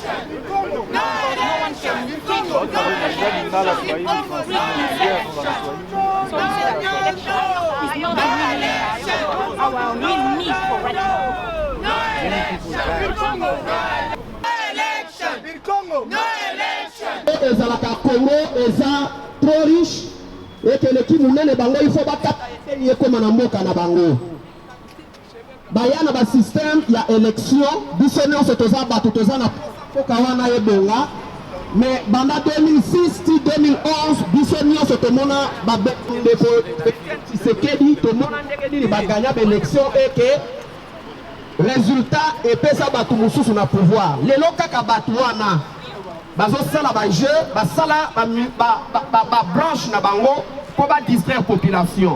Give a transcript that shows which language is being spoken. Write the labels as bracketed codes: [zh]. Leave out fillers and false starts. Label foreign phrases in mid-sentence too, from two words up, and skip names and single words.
[en] No one can think of so we say that the election is not really our real need for right now. [ln] Ezalaka Congo eza [fr] trop riche et que l'équipe [ln] munene bango [fr] il faut [ln] bakata eteni ekoma na mboka na bango. Bayana ba système ya élection biso nyonso toza bato toza na foka wana ebonga mais banda 2006 ti 2011 biso nyonso tomona ba Tshisekedi tomona ndenge nini baganya ba élection [fr] et que résultat [ln] epesa bato mosusu na pouvoir lelo kaka bato wana bazosala ba jeu basala ba branche na bango po ba distraire population.